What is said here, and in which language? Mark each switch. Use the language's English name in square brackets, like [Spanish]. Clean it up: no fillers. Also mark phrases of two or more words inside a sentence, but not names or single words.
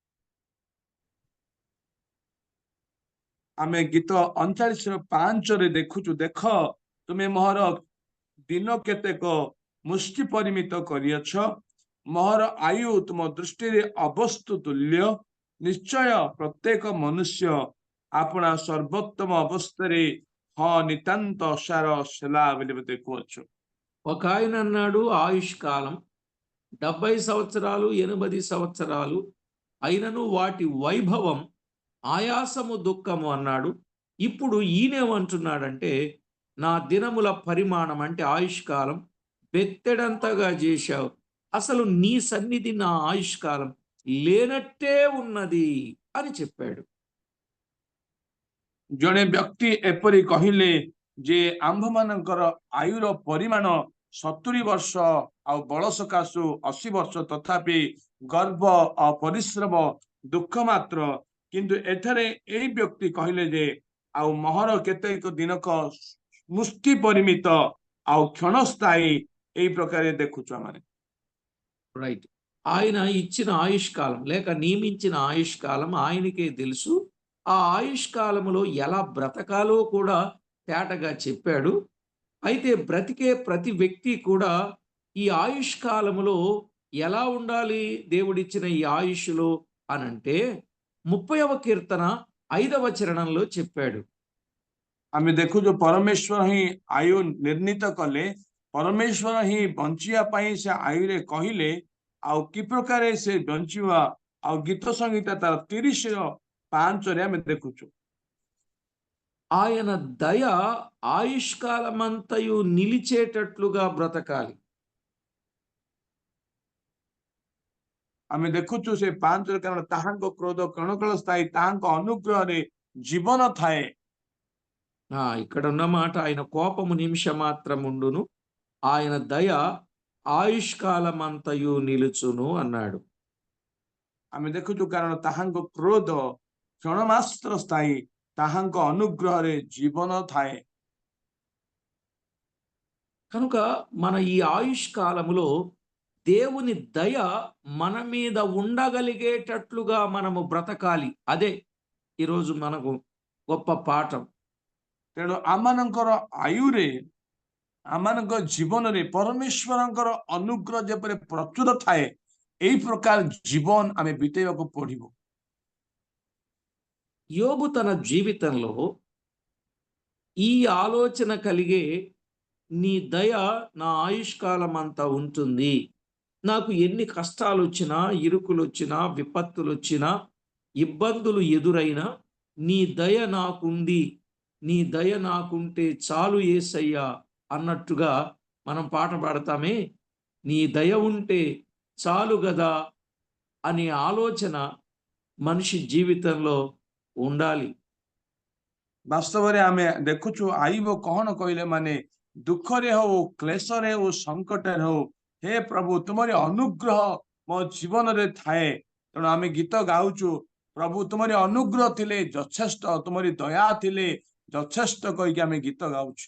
[Odia] ଆମେ ଗୀତ 39:5 ରେ ଦେଖୁଚୁ, ଦେଖ ତୁମେ ମୋହର ଦିନ କେତେକ ମୁଷ୍ଟି ପରିମିତ କରିଅଛ, ମୋହର ଆୟୁ ତୁମ ଦୃଷ୍ଟି ରେ ଅବସ୍ତୁ ତୁଲ୍ୟ, ନିଶ୍ଚୟ ପ୍ରତ୍ୟେକ ମନୁଷ୍ୟ ଆପଣା ସର୍ବୋତ୍ତମ ଅବସ୍ଥା ରେ ହାଁ ନିତାନ୍ତ ଅସାର ସେଲା ବୋଲି ଦେଖୁଛୁ। [Telugu] ఒక ఆయన అన్నాడు ఆయుష్కాలం 70 సంవత్సరాలు 80 సంవత్సరాలు అయినను వాటి వైభవం ఆయాసము దుఃఖము అన్నాడు. ఇప్పుడు ఈయనేమంటున్నాడంటే నా దినముల పరిమాణం అంటే ఆయుష్కాలం బెత్తెడంతగా చేశావు. అసలు నీ సన్నిధి నా ఆయుష్కాలం లేనట్టే ఉన్నది అని చెప్పాడు. [Odia] ଜଣେ ବ୍ୟକ୍ତି ଏପରି କହିଲେ ଯେ ଆମ୍ଭମାନଙ୍କର ଆୟୁର ପରିମାଣ 70 ବର୍ଷ ଆଉ ବଳ ସକାଶୁ 80 ବର୍ଷ, ତଥାପି ଗର୍ବ ଆଉ ପରିଶ୍ରମ ଦୁଃଖ ମାତ୍ର। କିନ୍ତୁ ଏଠାରେ ଏଇ ବ୍ୟକ୍ତି କହିଲେ ଯେ ଆଉ ମହର କେତେକ ଦିନକ ମୁଷ୍ଟି ପରିମିତ ଆଉ କ୍ଷଣସ୍ଥାୟୀ, ଏଇ ପ୍ରକାରେ ଦେଖୁଛୁ ଆମେ। [Telugu] రైట్. ఆయన ఇచ్చిన ఆయుష్కాలం లేక నియమించిన ఆయుష్కాలం ఆయనకే తెలుసు. ఆ ఆయుష్కాలములో ఎలా బ్రతకాలో కూడా తేటగా చెప్పాడు. అయితే బ్రతికే ప్రతి వ్యక్తి కూడా ఈ ఆయుష్కాలములో ఎలా ఉండాలి దేవుడిచ్చిన ఈ ఆయుష్లో అనంటే 30వ కీర్తన 5వ చరణంలో చెప్పాడు. [Odia] ଆମେ ଦେଖୁଛୁ ପରମେଶ୍ୱର ହିଁ ଆୟୁ ନିର୍ଣ୍ଣିତ କଲେ, ପରମେଶ୍ୱର ହିଁ ବଞ୍ଚିବା ପାଇଁ ସେ ଆୟୁରେ କହିଲେ, ଆଉ କି ପ୍ରକାରେ ସେ ବଞ୍ଚିବା, ଆଉ ଗୀତ ସଂହିତା ତାର 30:5 ଆମେ ଦେଖୁଛୁ। [Telugu] ఆయన దయ ఆయుష్కాలమంతయు నిలిచేటట్లుగా బ్రతకాలి. [Odia] ଆମେ ଦେଖୁଛୁ ସେ 5ରେ, କାରଣ ତାହାଙ୍କ କ୍ରୋଧ କଣକଳ ସ୍ଥାୟୀ, ତାହାଙ୍କ ଅନୁଗ୍ରହରେ ଜୀବନ ଥାଏ। [Telugu] ఇక్కడ ఉన్న మాట ఆయన కోపము నిమిష మాత్రముండును ఆయన దయ ఆయుష్కాలమంతయు నిలుచును అన్నాడు. [Odia] ଆମେ ଦେଖୁଛୁ କାରଣ ତାହାଙ୍କ କ୍ରୋଧ କ୍ଷଣମାତ୍ର ସ୍ଥାୟୀ, ତାହାଙ୍କ ଅନୁଗ୍ରହରେ ଜୀବନ ଥାଏ। [Telugu] కనుక మన ఈ ఆయుష్కాలములో దేవుని దయ మన మీద ఉండగలిగేటట్లుగా మనము బ్రతకాలి. అదే ఈరోజు మనకు గొప్ప పాఠం. [Odia] ତେଣୁ ଆମମାନଙ୍କର ଆୟୁରେ, ଆମମାନଙ୍କ ଜୀବନରେ ପରମେଶ୍ୱରଙ୍କର ଅନୁଗ୍ରହ ଯେପରି ପ୍ରଚୁର ଥାଏ, ଏଇ ପ୍ରକାର ଜୀବନ ଆମେ ବିତେଇବାକୁ ପଡିବ। [Telugu] యోబు తన జీవితంలో ఈ ఆలోచన కలిగే నీ దయ నా ఆయుష్కాలం అంతా ఉంటుంది. నాకు ఎన్ని కష్టాలు వచ్చినా, ఇరుకులు వచ్చినా, విపత్తులు వచ్చినా, ఇబ్బందులు ఎదురైనా నీ దయ నాకుంది, నీ దయ నాకుంటే చాలు యేసయ్యా అన్నట్టుగా మనం పాట పాడతామే. నీ దయ ఉంటే చాలు గదా అనే ఆలోచన మనిషి జీవితంలో ఉండాలి. [Odia] ବାସ୍ତବରେ ଆମେ ଦେଖୁଛୁ ଆଇବ କଣ କହିଲେ, ମାନେ ଦୁଃଖରେ ହଉ, କ୍ଲେଶରେ ହଉ, ସଂକଟରେ ହଉ, ହେ ପ୍ରଭୁ ତୁମରି ଅନୁଗ୍ରହ ମୋ ଜୀବନରେ ଥାଏ। ତେଣୁ ଆମେ ଗୀତ ଗାଉଛୁ, ପ୍ରଭୁ ତୁମରି ଅନୁଗ୍ରହ ଥିଲେ ଯଥେଷ୍ଟ, ତୁମରି ଦୟା ଥିଲେ ଯଥେଷ୍ଟ କହିକି ଆମେ ଗୀତ ଗାଉଛୁ।